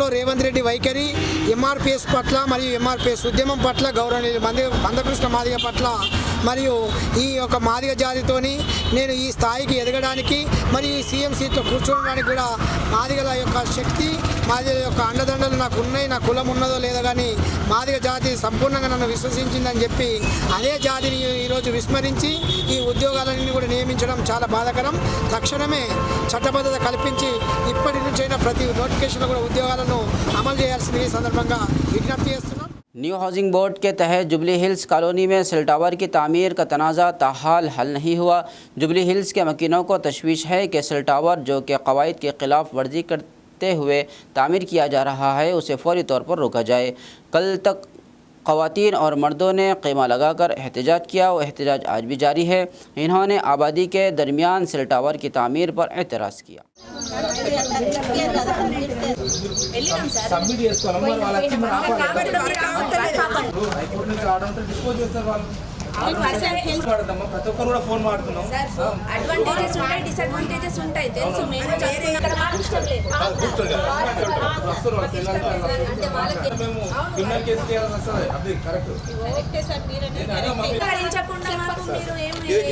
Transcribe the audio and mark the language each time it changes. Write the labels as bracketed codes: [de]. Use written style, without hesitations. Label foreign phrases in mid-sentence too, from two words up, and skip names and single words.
[te] రేవంత్ రెడ్డి వైఖరి MRPS పట్ల మరియు MRPS ఉద్యమం పట్ల గౌరవనీయులు మందకృష్ణ మాదిగ పట్ల మరియు ఈ యొక్క మాదిగ జాతితోని నేను ఈ స్థాయికి ఎదగడానికి మరియు ఈ సీఎం సీట్లో కూర్చోవడానికి కూడా మాదిగల యొక్క శక్తి మాదిగల యొక్క అండదండలు నాకు ఉన్నాయి, నా కులం ఉన్నదో లేదో కానీ మాదిగ జాతి సంపూర్ణంగా నన్ను విశ్వసించిందని చెప్పి అదే జాతిని ఈరోజు విస్మరించి ఈ ఉద్యోగాలన్నీ కూడా నియమించడం చాలా బాధాకరం। తక్షణమే చట్టబద్ధత కల్పించి ఇప్పటి నుంచైనా ప్రతి నోటిఫికేషన్లో కూడా ఉద్యోగాలను అమలు చేయాల్సింది ఈ సందర్భంగా విజ్ఞప్తి చేస్తున్నాం। [ur] نیو ہاؤسنگ بورڈ کے تحت جبلی ہلز کالونی میں [en] cell tower [ur] کی تعمیر کا تنازع تاحال حل نہیں ہوا۔ جبلی ہلز کے مکینوں کو تشویش ہے کہ [en] cell tower [ur] جو کہ قواعد کی خلاف ورزی کرتے ہوئے تعمیر کیا جا رہا ہے اسے فوری طور پر روکا جائے۔ کل تک خواتین اور مردوں نے خیمہ لگا کر احتجاج کیا وہ احتجاج آج بھی جاری ہے. انہوں نے آبادی کے درمیان [en] cell tower [ur] کی تعمیر پر اعتراض کیا. [te] ప్రతి ఒక్కరు కూడా ఫోన్ మాడుతున్నాం అడ్వాంటేజెస్ ఉంటాయి డిసడ్వాంటేజెస్ ఉంటాయి తెలుసు మేము [en] criminal case [te] చేయాల్సి వస్తుంది అది కరెక్టే సార్ మీరనించకుండా మాకు మీరు ఏమి